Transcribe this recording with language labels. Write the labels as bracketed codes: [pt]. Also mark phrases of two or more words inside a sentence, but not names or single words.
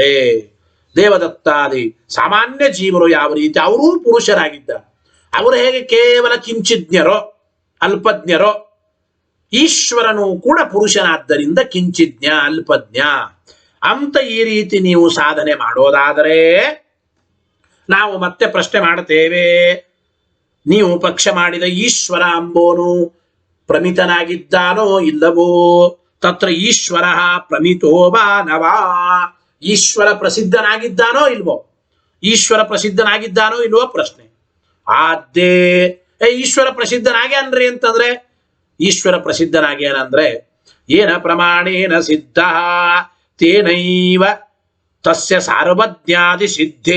[kn] ದೇವದತ್ತಾದಿ ಸಾಮಾನ್ಯ ಜೀವರು ಯಾವ ರೀತಿ ಅವರೂ ಪುರುಷರಾಗಿದ್ದಾರೆ, ಅವರು ಹೇಗೆ ಕೇವಲ ಕಿಂಚಿಜ್ಞರೋ ಅಲ್ಪಜ್ಞರೋ, ಈಶ್ವರನು ಕೂಡ ಪುರುಷನಾದ್ದರಿಂದ ಕಿಂಚಿಜ್ಞ ಅಲ್ಪಜ್ಞ ಅಂತ ಈ ರೀತಿ ನೀವು ಸಾಧನೆ ಮಾಡೋದಾದರೆ ನಾವು ಮತ್ತೆ ಪ್ರಶ್ನೆ ಮಾಡ್ತೇವೆ, ನೀವು ಪಕ್ಷ ಮಾಡಿದ ಈಶ್ವರ ಅಂಬೋನು ಪ್ರಮಿತನಾಗಿದ್ದಾನೋ ಇಲ್ಲವೋ? [sa] ತತ್ರ ಈಶ್ವರ ಪ್ರಮಿತೋ ವಾ ನವಾ, [kn] ಈಶ್ವರ ಪ್ರಸಿದ್ಧನಾಗಿದ್ದಾನೋ ಇಲ್ವೋ? ಈಶ್ವರ ಪ್ರಸಿದ್ಧನಾಗಿದ್ದಾನೋ ಇಲ್ವೋ ಪ್ರಶ್ನೆ. ಆದ್ದೇ ಈಶ್ವರ ಪ್ರಸಿದ್ಧನಾಗ್ಯಾನ್ರಿ ಅಂತಂದ್ರೆ, ಈಶ್ವರ ಪ್ರಸಿದ್ಧನಾಗ್ಯಾನಂದ್ರೆ [sa] ಏನ ಪ್ರಮಾಣೇನ ಸಿದ್ಧ ತೇನೈವ ತಸ್ಯ ಸಾರ್ವಜ್ಞಾದಿ ಸಿದ್ಧೇ.